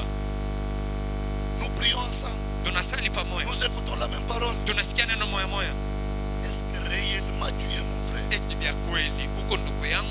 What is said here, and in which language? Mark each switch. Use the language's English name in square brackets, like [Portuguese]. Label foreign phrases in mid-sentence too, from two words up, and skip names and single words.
[French] Nous prions ensemble. [Swahili] tunasali pamoja, [French] Nous écoutons la même parole. [Swahili] tunasikia neno moya moya. [French] Est-ce que réellement tu es mon frère? [Swahili] Eti vya kweli uko ndugu